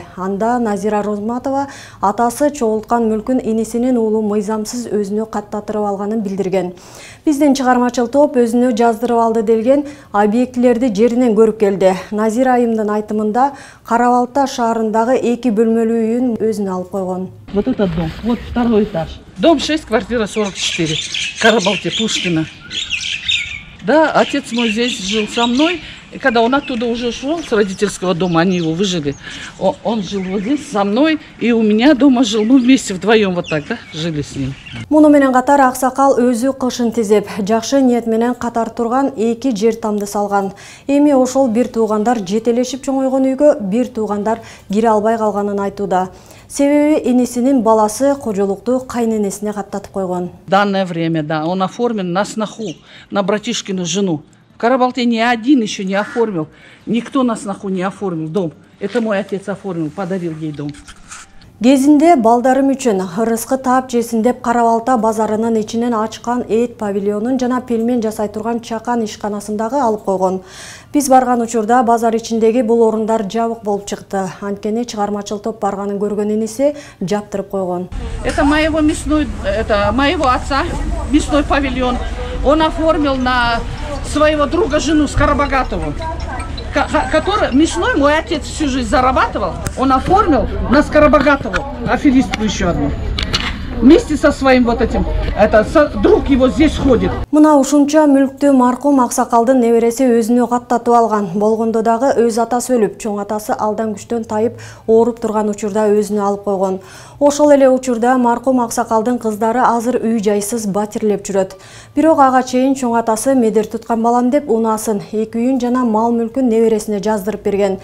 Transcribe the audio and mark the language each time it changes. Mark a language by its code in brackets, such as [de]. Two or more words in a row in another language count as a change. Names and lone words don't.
[ky] Анда Назира Розматова атасы чогулткан мүлкүн инисинин уулу мыйзамсыз өзүнө каттатырып алганын билдирген. Биздин чыгармачыл топ өзүнө жаздырып алды делген объектилерди жеринен көрүп келди. Назира айымдын айтымында Кара Балта шаарындагы 2 бөлмөлүү үйүн өзүнө алып койгон. [ru] Вот этот дом, вот второй этаж. Дом 6, квартира 44, Карабалте, Пушкина. Да, отец мой здесь жил со мной. И когда он оттуда уже шел с родительского дома, они его выжили, он жил вот здесь со мной, и у меня дома жил. Мы вместе вдвоем вот так, да, жили с ним. [ky] Муну менен катар аксакал өзү кышын тизеп, жакшы ниет менен катар турган 2 жер тамды салган. Эми ошол бир туугандар жетелешип чоңойгон үйгө бир туугандар кире албай калганын айтууда. Себеби инисинин баласы кожолукту кайненесине каттатып койгон. [ru] В данное время, да, он оформлен на сноху, на братишкину жену. В Карабалте ни один еще не оформил, никто на сноху не оформил дом. Это мой отец оформил, подарил ей дом. [ky] Кезинде балдарым үчүн ырыскы таап жесин деп Кара Балта базарынын ичинен ачкан эт павильонун жана пельмен жасай турган чакан ишканасындагы алып койгон. Биз барган учурда базар ичиндеги бул орундар жабык болуп чыкты. Анткени чыгармачыл топ барганын көргөн иниси жаптырып койгон. [ru] Это моего отца, мясной павильон. Он оформил на своего друга жену Скоробогатову, который мясной мой отец всю жизнь зарабатывал. Он оформил на Скоробогатову, аферистку еще одну. Вместе со своим вот этим, друг его здесь ходит. [ky] Мына ушунча мүлктү маркум аксакалдын небереси өзүнө каттатып алган. Болгондо дагы өз атасы өлүп, чоң атасы алдан күчтөн тайып, ооруп турган учурда өзүнө алып койгон. Ошол эле учурда маркум аксакалдын кыздары азыр үй жайсыз батирлеп жүрөт. Бирок ага чейин чоң атасы медер туткан балам деп унаасын, 2 үйүн жана мал мүлкүн небересине жаздырып берген.